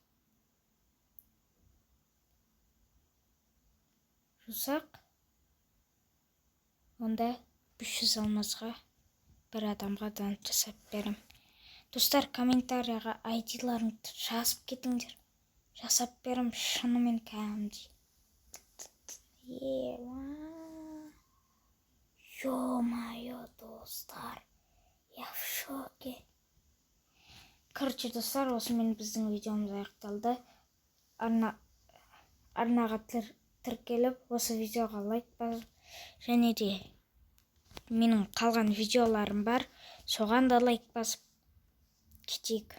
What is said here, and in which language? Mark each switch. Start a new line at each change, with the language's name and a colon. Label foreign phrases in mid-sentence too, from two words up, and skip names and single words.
Kazakh: Жусақ, онда 500 алмазға бір адамға донат жасап берем. Достар, комментарияға айдиларыңды жазып кетіңдер. Жасап берем шынымен кәдімгідей. Ё-моё, достар,
Russian: я в шоке.
Kazakh: Короче, достар, осымен біздің видеомыз аяқталды. Арнаға тіркеліп, осы видеоға лайк басып, және де менің қалған видеоларым бар, соған да лайк басып кетейік.